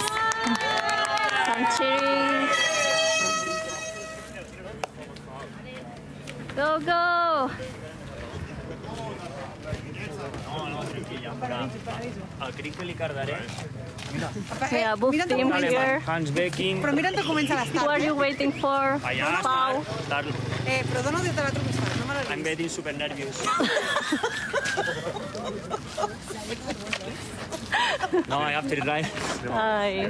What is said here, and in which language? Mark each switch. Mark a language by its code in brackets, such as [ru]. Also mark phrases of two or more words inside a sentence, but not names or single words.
[en] Some cheering. Go, go! Yeah, both team here. Hans Becking. [ca] Però mira on comença l'estat. [en] Who are you waiting for? Pau. [ca] Però dona des de l'altre costat, no me l'ha [en] I'm getting super nervous. No, I have to drive. Hi.